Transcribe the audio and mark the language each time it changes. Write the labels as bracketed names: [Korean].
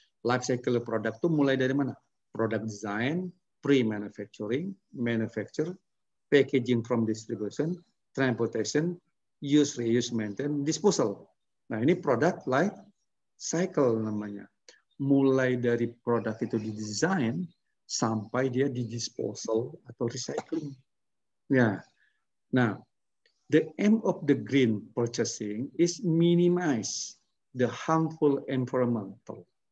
[Indonesian] Life cycle produk itu mulai dari mana? [English] Product design, pre-manufacturing, manufacture, packaging from distribution, transportation, use, reuse, maintenance, disposal. [Indonesian] Nah, ini product life cycle namanya. Mulai dari produk itu didesain sampai dia di disposal atau recycling. [English] Ya. Nah, the aim of the green purchasing is minimize the harmful environmental.